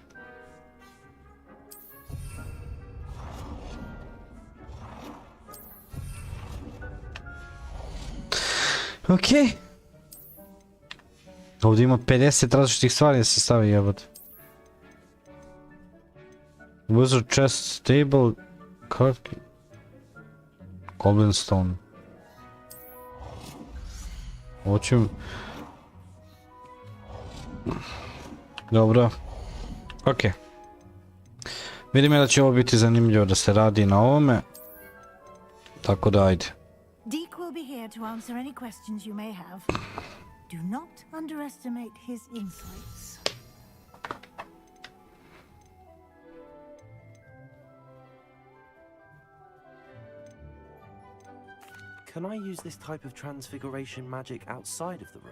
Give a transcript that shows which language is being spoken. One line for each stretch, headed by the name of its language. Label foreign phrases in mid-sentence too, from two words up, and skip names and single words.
Bosnian: Okej. Ovdje ima 50 različitih stvari da se stavi jebot.
English: Wizard chest, stable, card... Goblin stone.
Bosnian: Hoćem... Dobro. Okej. Vidim ja da će ovo biti zanimljivo da se radi na ovome. Tako da ajde.
English: Deke will be here to answer any questions you may have. Do not underestimate his insights. Can I use this type of transfiguration magic outside of the room?